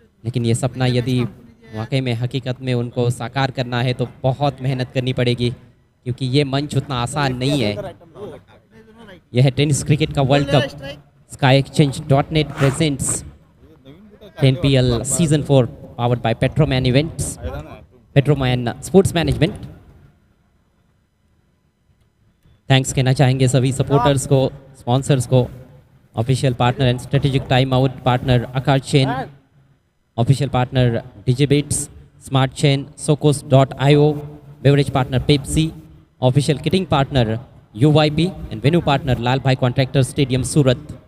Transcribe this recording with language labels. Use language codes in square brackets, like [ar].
[hi] लेकिन ये सपना यदि वाकई में हकीकत में उनको साकार करना है तो बहुत मेहनत करनी पड़ेगी, क्योंकि ये मंच उतना आसान नहीं है। यह है टेनिस क्रिकेट का world cup. [en] SkyExchange.net presents 10PL Season 4 powered by Petroman Events, Petroman Sports Management। [hi] Thanks कहना चाहेंगे सभी सपोर्टर्स को, स्पॉन्सर्स को, official partner and strategic time out partner Akash chain, official partner डिजिबिट्स, smart chain, Socos.io, beverage partner Pepsi, official kiting partner UYP and venue partner लाल भाई contractor stadium सूरत।